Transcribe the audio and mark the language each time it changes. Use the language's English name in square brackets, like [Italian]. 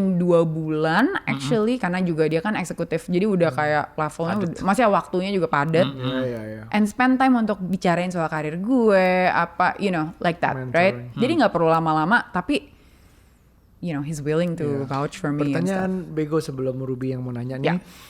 [Indonesian] Mungkin 2 bulan actually, karena juga dia kan eksekutif, jadi udah kayak levelnya maksudnya waktunya juga padat. [English] And spend time [Indonesian] untuk bicarain soal karir gue, apa [English] you know like that, right? [Indonesian] Jadi nggak perlu lama-lama, tapi [English] you know, he's willing to vouch for me. [Indonesian] Pertanyaan bego sebelum Ruby yang mau nanya nih.